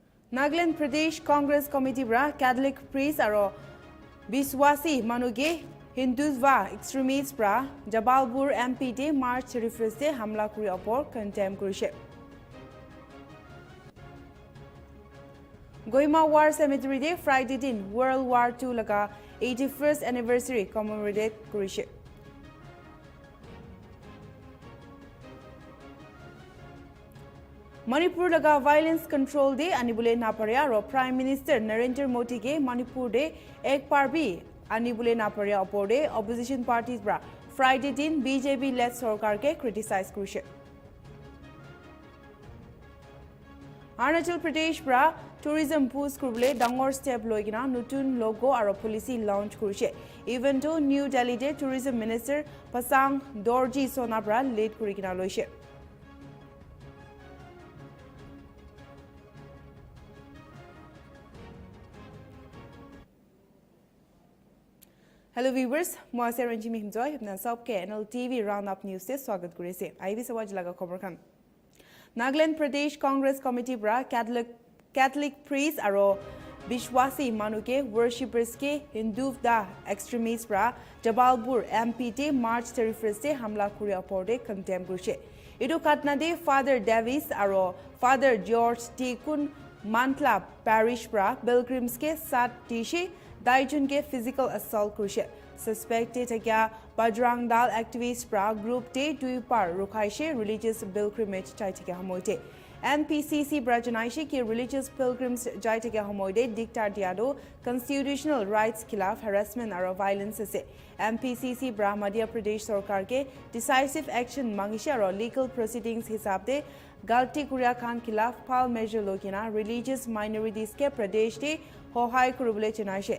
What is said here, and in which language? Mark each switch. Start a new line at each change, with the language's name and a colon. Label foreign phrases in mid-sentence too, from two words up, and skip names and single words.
Naga Pidgin: Nagaland Pradesh Congress Committee bra
English: Catholic priest
Naga Pidgin: aro Biswasi Manuge
English: Hindutva extremists
Naga Pidgin: bra Jabalpur MP de March refers de hamla kuri opor condemn kurishe. Goima War Cemetery de Friday din World War II laga
English: 81st anniversary commemorate
Naga Pidgin: kurishe. Manipur laga violence control day anibule naparya ro Prime Minister Narendra Modi ke Manipur de ek parbi anibule naparya opode
English: opposition parties
Naga Pidgin: bra Friday din BJP led sarkar ke criticize kurishe. Arunachal Pradesh bra
English: tourism boost
Naga Pidgin: kurble dangor step loigina nutun logo aro
English: policy launch
Naga Pidgin: kurishe.
English: Even though
Naga Pidgin: New Delhi de
English: tourism minister
Naga Pidgin: Pasang Dorji Sonabra lead kurikina loishe.
English: Hello viewers,
Naga Pidgin: moi se Ranjimi Himjoy apna sabke Nltv
English: roundup news
Naga Pidgin: se swagat kurise. Aibi sawaj laga khabar khan. Nagaland Pradesh Congress Committee bra
English: Catholic priest
Naga Pidgin: aro Bishwasi Manuke worshippers ke
English: Hindutva extremists
Naga Pidgin: bra Jabalpur MP te March 31st te hamla kuri aporde condemn kurise. Idu katna de Father Davis aro Father George T Kun Mantla Parish bra pilgrims ke sat tishe Daijun ke
English: physical assault
Naga Pidgin: kurishe. Suspected agya Bajrang Dal activist bra group te duipar rukhaishe
English: religious pilgrimage
Naga Pidgin: chaitike hamoite. NPCC bra janaishe ki
English: religious pilgrims
Naga Pidgin: jaitike hamoide dictar diado
English: constitutional rights
Naga Pidgin: khilaf harassment aro violence ase. NPCC bra Madhya Pradesh sarkar ke
English: decisive action
Naga Pidgin: mangishe aro
English: legal proceedings
Naga Pidgin: hisab de galti kuria khan khilaf phal measure lokina
English: religious minorities
Naga Pidgin: ke pradesh te hohai kurubule chanaishe.